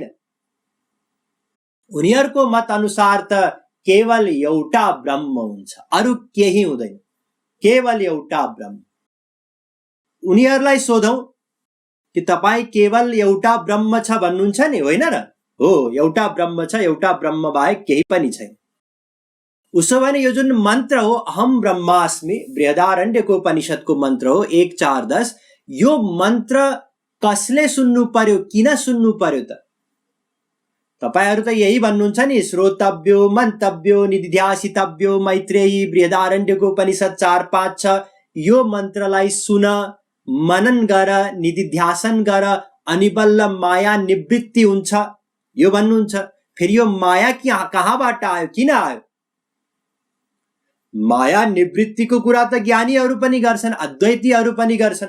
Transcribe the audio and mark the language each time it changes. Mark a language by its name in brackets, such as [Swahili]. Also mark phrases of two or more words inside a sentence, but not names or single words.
[Nepali] उनीहरूको मत अनुसार त केवल एउटा ब्रह्म हुन्छ, अरु केही हुँदैन, केवल एउटा ब्रह्म। उनीहरूलाई सोधौं कि तपाई केवल एउटा ब्रह्म छ भन्नुहुन्छ नि, होइन र? हो, एउटा ब्रह्म छ, एउटा ब्रह्म बाहेक केही पनि छैन। उसो भने यो जुन मन्त्र हो, [Sanskrit] अहम ब्रह्मास्मि, [Nepali] बृहदारण्यको उपनिषदको मन्त्र हो 1:4-10, यो मन्त्र कसले सुन्नु पर्यो, किन सुन्नु पर्यो त? तपाईहरु त यही भन्नुहुन्छ नि, [Sanskrit] श्रोतव्यो मन्तव्यो निधिध्यासितव्यो, मैत्रेयी बृहदारण्यको उपनिषद 4:5-6। [Nepali] यो मन्त्रलाई सुन, मनन गर, निधिध्यासन गर, अनि बल्ल माया निवृत्ति हुन्छ, यो भन्नुहुन्छ। फेरि यो माया कहाँबाट आयो, किन आयो? माया निवृत्तिको कुरा त ज्ञानीहरू पनि गर्छन्, अद्वैतीहरू पनि गर्छन्।